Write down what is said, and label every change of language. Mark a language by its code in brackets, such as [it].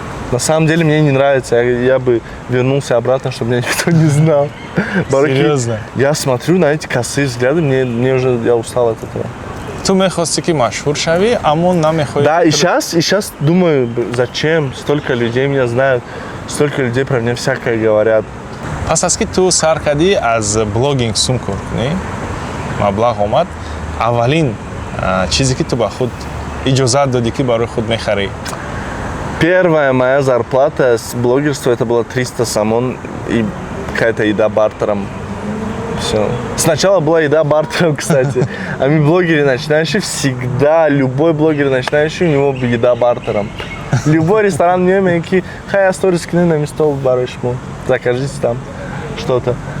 [ru] На самом деле мне не нравится. Я бы вернулся обратно, чтобы меня никто не знал. Серьезно? Я смотрю на эти косые взгляды, мне уже, я устал от этого. [tg] Ту мехости ки машхур шави, аммо намехои. [ru] Да, и сейчас думаю, зачем столько людей меня знают, столько людей про меня всякое говорят. [tg] Пас аз ки ту сар кардӣ аз блогинг сум кор кунӣ, маблағ омад, аввалин чизе ки ту ба худ иҷозат додӣ ки барои худ мехарӣ? [ru] Первая моя зарплата с блогерства это было 300 самон и какая-то еда бартером. Все. Сначала была еда бартером, кстати. А мы блогеры начинающие всегда, любой блогер начинающий, у него еда бартером. Любой ресторан мне мейки, хай сторис скины на место барышму, закажите там что-то.